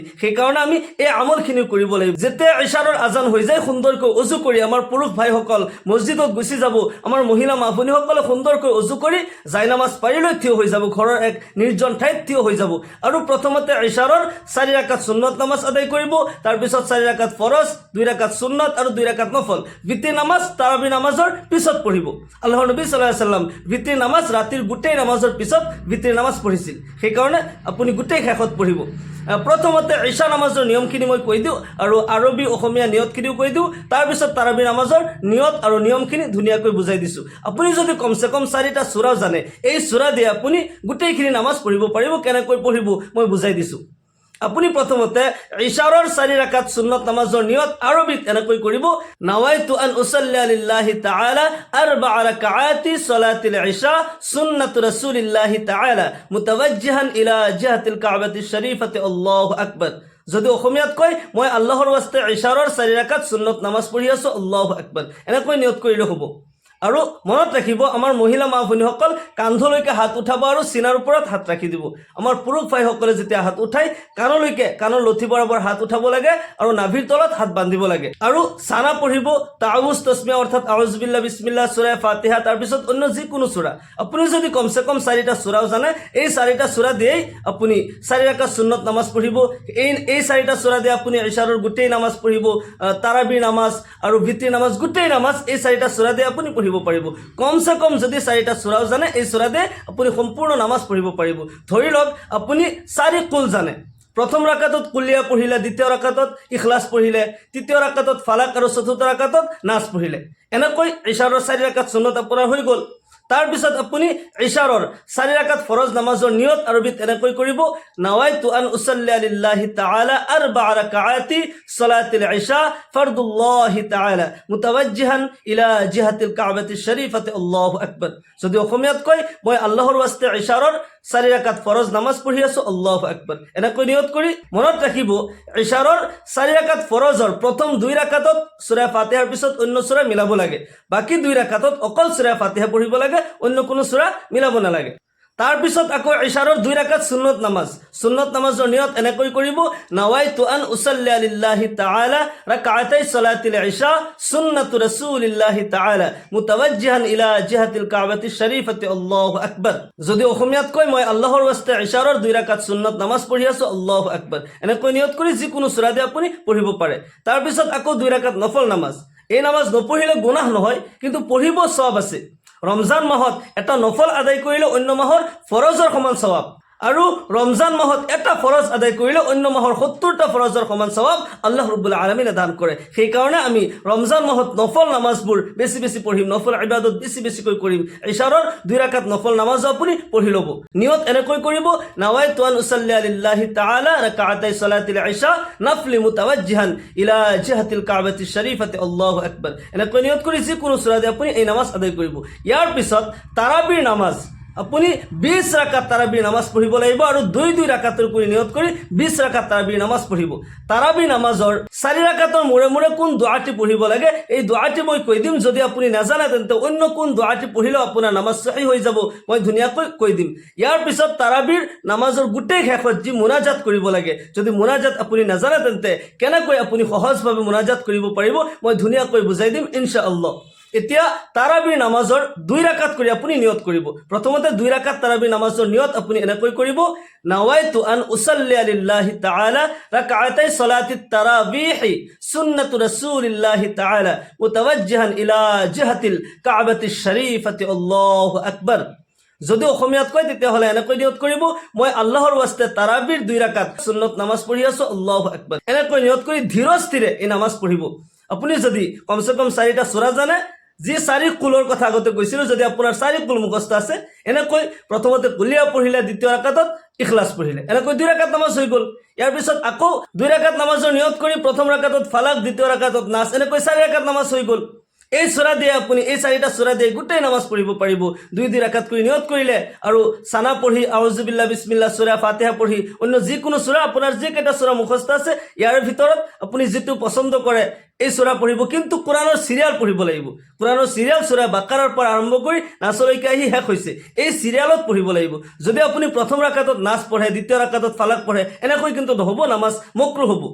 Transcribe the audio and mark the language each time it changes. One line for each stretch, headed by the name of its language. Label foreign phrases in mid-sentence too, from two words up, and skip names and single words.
Assamese: সেইকাৰণে আমি এই আমলখিনি কৰিব লাগিব। যেতিয়া ইশাৰৰ আজান হৈ যায়, সুন্দৰকৈ অজু কৰি আমাৰ পুৰুষ ভাইসকল মছজিদত গুচি যাব, আমাৰ মহিলা মা ভনীসকলে সুন্দৰকৈ অজু কৰি জাইনামাজ পাৰি লৈ থিয় হৈ যাব, ঘৰৰ এক নিৰ্জন ঠাইত থিয় হৈ যাব আৰু প্ৰথমতে ইশাৰৰ 4 ৰাকাত সুন্নত নামাজ আদায় কৰিব। তাৰপিছত 4 ৰাকাত ফৰজ, 2 ৰাকাত সুন্নত আৰু 2 ৰাকাত নফল। বিতিৰ নামাজ তাৰাবি নামাজৰ পিছত পঢ়িব। আল্লাহৰ নবী
Arabic: صلى الله عليه وسلم
Assamese: বিতিৰ নামাজ ৰাতিৰ গোটেই নামাজৰ পিছত বিতিৰ নামাজ পঢ়িছিল। সেইকাৰণে আপুনি গোটেই শেষত পঢ়িব। প্ৰথমতে ইশা নামাজৰ নিয়মখিনি মই কৈ দিওঁ আৰু আৰবী অসমীয়া নিয়তখিনিও কৈ দিওঁ। তাৰপিছত তাৰাবি নামাজৰ নিয়ত আৰু নিয়মখিনি ধুনীয়াকৈ বুজাই দিছোঁ। আপুনি যদি কমচে কম 4টা সূৰা জানে, এই সূৰা দিয়ে আপুনি গোটেইখিনি নামাজ পঢ়িব পাৰিব। কেনেকৈ পঢ়িব মই বুজাই দিছোঁ। আপুনি প্ৰথমতে ইশাৰৰ 4 ৰাকাত সুন্নত নামাজৰ নিয়ত আৰবীত এনেকৈ কৰিব:
Arabic: نويت أن أصلي لله تعالى 4 ركعات صلاة العشاء سنة رسول الله تعالى متوجها إلى جهة الكعبة الشريفة الله أكبر.
Assamese: যদি অসমীয়াত কয়, মই আল্লাহৰ ওয়াস্তে ইশাৰৰ 4 ৰাকাত সুন্নত নামাজ পঢ়ি আছোঁ,
Arabic: الله أكبر,
Assamese: এনেকৈ নিয়ত কৰিলে হ'ব। আৰু মনত ৰাখিব, আমাৰ মহিলা মা ভনীসকল কান্ধলৈকে হাত উঠাব আৰু চিনাৰ ওপৰত হাত ৰাখি দিব। আমাৰ পুৰুষ ভাইসকলে যেতিয়া হাত উঠায়, কাণলৈকে, কাণৰ লঠি বৰাবৰ হাত উঠাব লাগে আৰু নাভিৰ তলত হাত বান্ধিব লাগে। আৰু চানা পঢ়িব, তাউজ তসমিয়া অৰ্থাৎ
Arabic: أعوذ بالله، بسم الله,
Assamese: সূৰা ফাতিহা, তাৰপিছত অন্য যিকোনো সূৰা। আপুনি যদি কমচে কম 4টা সূৰাও জানে, এই 4টা সূৰা দিয়েই আপুনি 4 ৰাকাত সুন্নত নামাজ পঢ়িব। এই 4টা সূৰা দিয়ে আপুনি ইশাৰৰ গোটেই নামাজ পঢ়িব, তাৰাবিৰ নামাজ আৰু বিতিৰ নামাজ, গোটেই নামাজ এই 4টা সূৰা দিয়ে আপুনি পঢ়িব পাৰিব। কমসে কম যদি 4টা সূৰাও জানে, এই সূৰা দিয়ে আপুনি সম্পূৰ্ণ নামাজ পঢ়িব পাৰিব। ধৰি লওক আপুনি 4 কুল জানে। প্ৰথম ৰাকাতত কুলিয়া পঢ়িলে, দ্বিতীয় ৰাকাতত ইখলাছ পঢ়িলে, তৃতীয় ৰাকাতত ফালাক আৰু চতুৰ্থ ৰাকাতত নাচ পঢ়িলে। এনেকৈ ইশাৰৰ 4 ৰাকাত সুন্নত আপোনাৰ হৈ গ'ল। তাৰপিছত আপুনি ইশাৰৰ 4 ৰাকাত ফৰজ নামাজৰ নিয়ত আৰবীত এনেকৈ কৰিব:
Arabic: نويت أن أصلي لله تعالى 4 ركعات صلاة العشاء فرض الله تعالى متوجها إلى جهة الكعبة الشريفة الله أكبر.
Assamese: যদি অসমীয়াত কয়, মই আল্লাহৰ ওয়াস্তে ইশাৰৰ 4 ৰাকাত ফৰজ নামাজ পঢ়ি আছোঁ,
Arabic: الله أكبر,
Assamese: এনেকৈ নিয়ত কৰি মনত ৰাখিব, ইশাৰৰ 4 ৰাকাত ফৰজৰ প্ৰথম 2 ৰাকাতত সূৰা ফাতিহাৰ পিছত অন্য সূৰা মিলাব লাগে। বাকি 2 ৰাকাতত অকল সূৰা ফাতিহা পঢ়িব লাগে, অন্য কোনো সূৰা মিলাব নালাগে। তাৰপিছত আকৌ ইশাৰৰ 2 ৰাকাত সুন্নত নামাজ, সুন্নত নামাজৰ নিয়ত এনেকৈ কৰিব:
Arabic: نويت أن أصلي لله تعالى ركعتي صلاة العشاء سنة رسول الله تعالى متوجها إلى جهة الكعبة الشريفة الله أكبر.
Assamese: যদি অসমীয়াত কয়, মই আল্লাহৰ ওয়াস্তে ইশাৰৰ 2 ৰাকাত সুন্নত নামাজ পঢ়ি আছোঁ,
Arabic: الله أكبر,
Assamese: এনেকৈ নিয়ত কৰি যিকোনো সূৰা দিয়ে আপুনি পঢ়িব পাৰে। তাৰপিছত আকৌ 2 ৰাকাত নফল নামাজ। এই নামাজ নপঢ়িলে গুনাহ নহয়, কিন্তু পঢ়িব সওয়াব আছে। ৰমজান মাহত এটা নফল আদায় কৰিলে অন্য মাহৰ ফৰজৰ সমান সওয়াব, আৰু ৰমজান মাহত এটা ফৰজ আদায় কৰিলে অন্য মাহৰ 70টা ফৰজৰ সমান সওয়াব আল্লাহ
Arabic: رب العالمين
Assamese: দান কৰে। সেইকাৰণে আমি ৰমজান মাহত নফল নামাজবোৰ বেছি বেছি পঢ়িম, নফল ইবাদত বেছি বেছিকৈ কৰিম। ইশাৰৰ 2 ৰাকাত নফল নামাজ আপুনি পঢ়ি ল'ব। নিয়ত এনেকৈ কৰিব:
Arabic: نويت أن أصلي لله تعالى ركعتي صلاة العشاء نفل متوجها إلى جهة الكعبة الشريفة الله أكبر.
Assamese: এনেকৈ নিয়ত কৰি যিকোনো সূৰা দিয়ে আপুনি এই নামাজ আদায় কৰিব। ইয়াৰ পিছত তাৰাবিৰ নামাজ, আপুনি 20 ৰাকাত তাৰাবিৰ নামাজ পঢ়িব লাগিব আৰু 2 ৰাকাতৰ কৰি নিয়ত কৰি 20 ৰাকাত তাৰাবিৰ নামাজ পঢ়িব। তাৰাবি নামাজৰ 4 ৰাকাতৰ মূৰে মূৰে কোন দোৱাটি পঢ়িব লাগে, এই দোৱাটি মই কৈ দিম। যদি আপুনি নাজানে, তেন্তে অন্য কোন দোৱাটি পঢ়িলেও আপোনাৰ নামাজ সহি হৈ যাব, মই ধুনীয়াকৈ কৈ দিম। ইয়াৰ পিছত তাৰাবিৰ নামাজৰ গোটেই শেষত যি মুনাজাত কৰিব লাগে, যদি মুনাজাত আপুনি নাজানে, তেন্তে কেনেকৈ আপুনি সহজভাৱে মুনাজাত কৰিব পাৰিব মই ধুনীয়াকৈ বুজাই দিম
Arabic: إن شاء الله.
Assamese: এতিয়া তাৰাবিৰ নামাজৰ 2 ৰাকাত কৰি আপুনি নিয়ত কৰিব। প্ৰথমতে 2 ৰাকাত তাৰাবিৰ নামাজৰ নিয়ত আপুনি এনেকৈ কৰিব:
Arabic: نويت أن أصلي لله تعالى ركعتي صلاة التراويح سنة رسول الله تعالى متوجها إلى جهة الكعبة الشريفة الله أكبر.
Assamese: যদি অসমীয়াত কয় তেতিয়াহ'লে এনেকৈ নিয়ত কৰিব, মই আল্লাহৰ ৱাস্তে তাৰাবিৰ 2 ৰাকাত সুন্নত নামাজ পঢ়ি আছো,
Arabic: الله أكبر,
Assamese: এনেকৈ নিয়ত কৰি ধীৰ স্থিৰে এই নামাজ পঢ়িব। আপুনি যদি কমচে কম 4টা সূৰা জানে, যি 4 কুলৰ কথা আগতে কৈছিলো, যদি আপোনাৰ 4 কুল মুখস্থ আছে, এনেকৈ প্ৰথমতে কুলিয়া পঢ়িলে, দ্বিতীয় ৰাকাতত ইখলাছ পঢ়িলে, এনেকৈ 2 ৰাকাত নামাজ হৈ গ'ল। ইয়াৰ পিছত আকৌ 2 ৰাকাত নামাজৰ নিয়ত কৰি প্ৰথম ৰাকাতত ফালাক, দ্বিতীয় ৰাকাতত নাস, এনেকৈ 4 ৰাকাত নামাজ হৈ গ'ল। এই সূৰা দিয়ে আপুনি এই 4টা সূৰা দিয়ে গোটেই নামাজ পঢ়িব পাৰিব। 2 ৰাকাত কৰি নিয়ত কৰিলে আৰু সানা পঢ়ি,
Arabic: أعوذ بالله، بسم الله,
Assamese: সূৰা ফাতিহা পঢ়ি, অন্য যিকোনো সূৰা, আপোনাৰ যি কেইটা সূৰা মুখস্থ আছে ইয়াৰ ভিতৰত আপুনি যিটো পছন্দ কৰে এই সূৰা পঢ়িব। কিন্তু কোরআনৰ সিরিয়াল পঢ়িব লাগিব। কোরআনৰ সিরিয়াল সূৰা বাকাৰাৰ পৰা আৰম্ভ কৰি নাছলৈকে আহি শেষ হৈছে, এই সিরিয়ালত পঢ়িব লাগিব। যদি আপুনি প্ৰথম ৰাকাতত নাচ পঢ়ে, দ্বিতীয় ৰাকাতত ফালাক পঢ়ে, এনেকৈ কিন্তু নহ'ব, নামাজ মকৰুহ হ'ব।